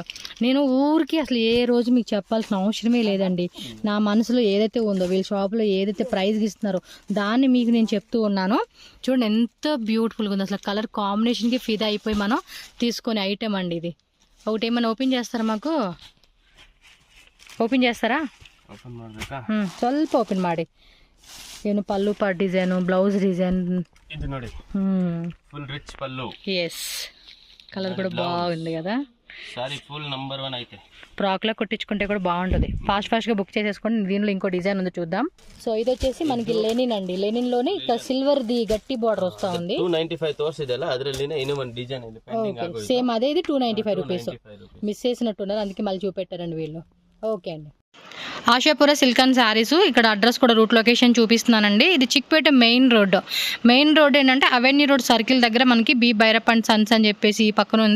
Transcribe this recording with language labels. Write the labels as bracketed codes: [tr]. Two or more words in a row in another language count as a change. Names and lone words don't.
[te] నేను ఊరికి అసలు ఏ రోజు మీకు చెప్పాల్సిన అవసరమే లేదండి. నా మనసులో ఏదైతే ఉందో, వీళ్ళ షాప్లో ఏదైతే ప్రైస్కి ఇస్తున్నారో దాన్ని మీకు నేను చెప్తూ ఉన్నాను. చూడండి ఎంత బ్యూటిఫుల్గా ఉంది. అసలు కలర్ కాంబినేషన్కి ఫిదా అయిపోయి మనం తీసుకునే ఐటెం అండి ఇది. ఒకటి ఏమైనా ఓపెన్ చేస్తారా? మాకు ఓపెన్ చేస్తారా? [kn] ಸ್ವಲ್ಪ ಓಪನ್ ಮಾಡಿ. ಏನು ಪಲ್ಲು [en] part design, blouse design [kn] ಇದು ನೋಡಿ, [en] full rich [kn] ಪಲ್ಲು. [te] ఎస్, కలర్ కూడా బాగుంది కదా. [en] saree full number [te] 1 అయితే ఫ్రాక్లో కుట్టించుకుంటే కూడా బాగుంటుంది. ఫాస్ట్గా బుక్ చేసేసుకోండి. దీనిలో ఇంకో డిజైన్ ఉంది చూద్దాం. సో ఇది వచ్చేసి మనకి లెనిన్ అండి. లెనిన్ లోనే ఇక్కడ సిల్వర్ ది గట్టి బార్డర్ వస్తా ఉంది. [kn] 295 ತೋರಿಸಿದೆಲ್ಲ ಅದರಲ್ಲಿನೇ ಇನ್ನೂ ಒಂದು ಡಿಸೈನ್ ಇದೆ ಪೆಂಡಿಂಗ್ ಆಗೋಯ್ತು. [te] సేమ్ అదే, ఇది 295 రూపీస్. మిస్ చేసినట్టున్నారు, అందుకే మళ్ళీ చూపెట్టారండి వీళ్ళు. [en] okay andi. [te] ఆశాపుర సిల్క్ అండ్ శారీస్. ఇక్కడ అడ్రస్ కూడా [en] route location [te] చూపిస్తున్నానండి. ఇది చిక్పేట మెయిన్ రోడ్ ఏంటంటే అవెన్యూ రోడ్ సర్కిల్ దగ్గర మనకి బి భైరప్ అండ్ సన్స్ అని చెప్పేసి ఈ పక్కన ఉంది.